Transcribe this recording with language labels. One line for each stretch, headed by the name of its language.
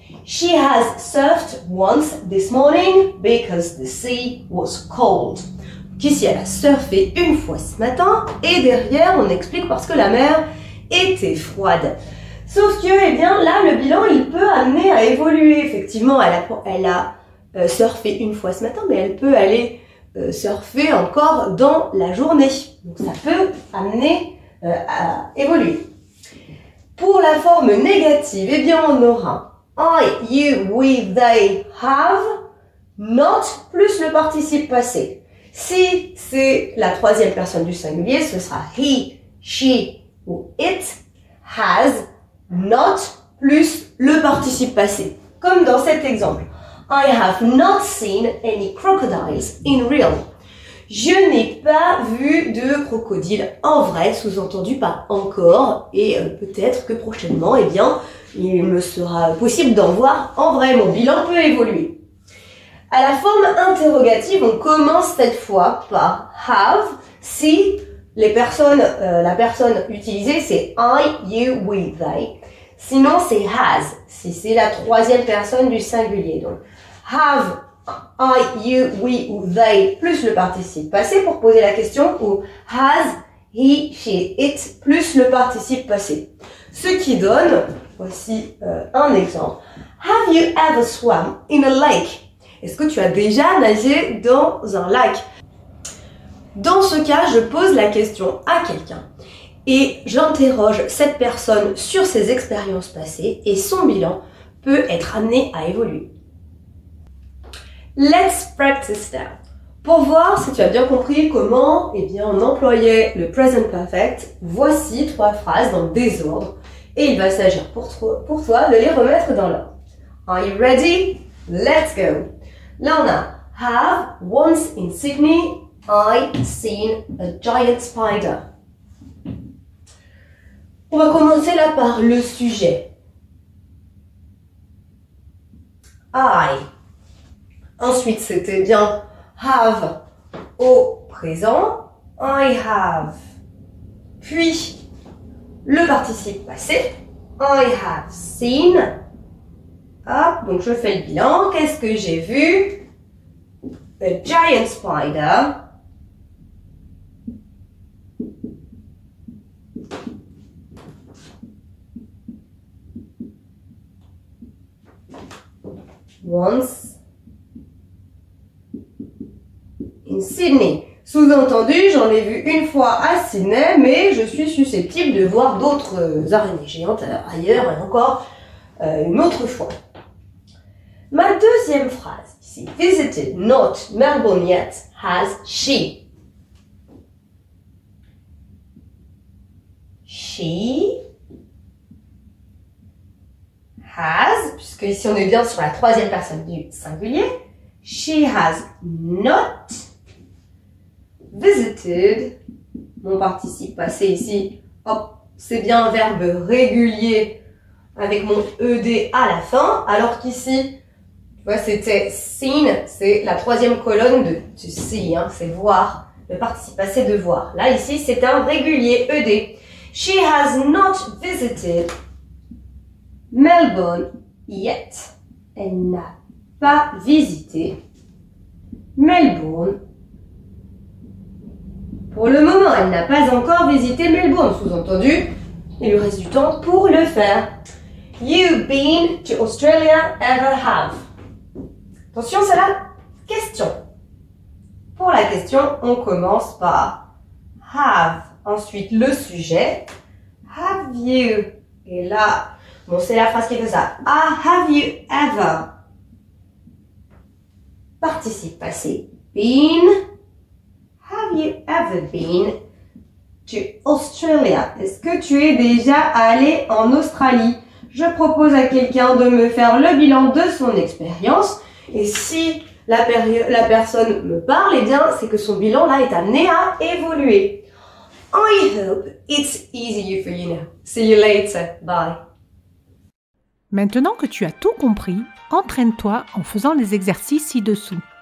English: She has surfed once this morning because the sea was cold.
French: Ici, elle a surfé une fois ce matin et derrière, on explique parce que la mer était froide. Sauf que, eh bien, là, le bilan, il peut amener à évoluer. Effectivement, elle a surfé une fois ce matin, mais elle peut aller surfer encore dans la journée. Donc, ça peut amener à évoluer. Pour la forme négative, eh bien, on aura I, you, we, they, have, not, plus le participe passé. Si c'est la troisième personne du singulier, ce sera he, she ou it, has, not, plus le participe passé. Comme dans cet exemple.
English: I have not seen any crocodiles in real.
French: Je n'ai pas vu de crocodile en vrai, sous-entendu par encore, et peut-être que prochainement, eh bien, il me sera possible d'en voir en vrai. Mon bilan peut évoluer. À la forme interrogative, on commence cette fois par have si la personne utilisée c'est I, you, we, they. Sinon c'est has si c'est la troisième personne du singulier. Donc have, I, you, we ou they plus le participe passé pour poser la question ou has, he, she, it plus le participe passé. Ce qui donne, voici un exemple.
English: Have you ever swam in a lake?
French: Est-ce que tu as déjà nagé dans un lac? Dans ce cas, je pose la question à quelqu'un et j'interroge cette personne sur ses expériences passées et son bilan peut être amené à évoluer.
English: Let's practice now.
French: Pour voir si tu as bien compris comment on employait le present perfect, voici 3 phrases dans le désordre et il va s'agir pour toi de les remettre dans l'ordre.
English: Are you ready? Let's go! Là, on a have, once in Sydney, I seen a giant spider.
French: On va commencer là par le sujet. I. Ensuite, c'était bien have au présent. I have. Puis, le participe passé. I have seen. Hop, donc je fais le bilan. Qu'est-ce que j'ai vu?
English: A giant spider. Once in Sydney.
French: Sous-entendu, j'en ai vu une fois à Sydney, mais je suis susceptible de voir d'autres araignées géantes ailleurs et encore une autre fois. Ma deuxième phrase ici.
English: Visited not Melbourne yet, has she. She has,
French: puisque ici on est bien sur la troisième personne du singulier.
English: She has not visited.
French: Mon participe passé ici, hop, c'est bien un verbe régulier avec mon ed à la fin, alors qu'ici, tu vois, c'était seen, c'est la troisième colonne de to see, hein, c'est voir, le participe passé de voir. Là, ici, c'est un régulier ed.
English: She has not visited Melbourne yet.
French: Elle n'a pas visité Melbourne. Pour le moment, elle n'a pas encore visité Melbourne. Sous-entendu, il lui reste du temps pour le faire.
English: You been to Australia ever have?
French: Attention, c'est la question. Pour la question, on commence par have. Ensuite, le sujet.
English: Have you?
French: Et là, bon, c'est la phrase qui fait ça.
English: Ah, have you ever?
French: Participe passé. Been.
English: Have you ever been to Australia?
French: Est-ce que tu es déjà allé en Australie? Je propose à quelqu'un de me faire le bilan de son expérience. Et si la personne me parle, eh bien, c'est que son bilan là est amené à évoluer.
English: I hope it's easier for you now. See you later. Bye.
French: Maintenant que tu as tout compris, entraîne-toi en faisant les exercices ci-dessous.